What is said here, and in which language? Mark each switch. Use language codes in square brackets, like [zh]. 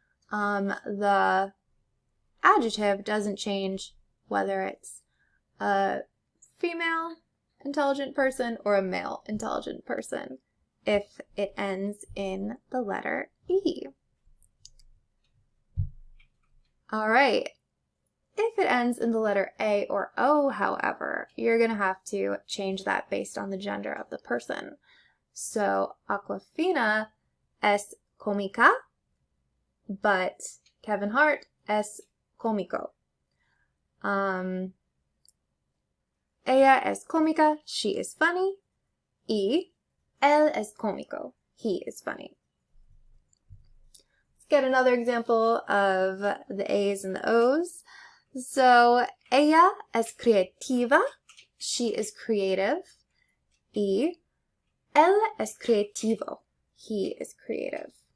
[en] The adjective doesn't change whether it's a female intelligent person or a male intelligent person if it ends in the letter E. All right. If it ends in the letter A or O, however, you're going to have to change that based on the gender of the person. [es] So, Aquafina es cómica, but Kevin Hart es cómico. Ella es cómica, [en] she is funny. [es] Y él es cómico, [en] he is funny. Let's get another example of the A's and the O's. So, [es] ella es creativa, [en] she is creative. [es] Y él es creativo, [en] he is creative.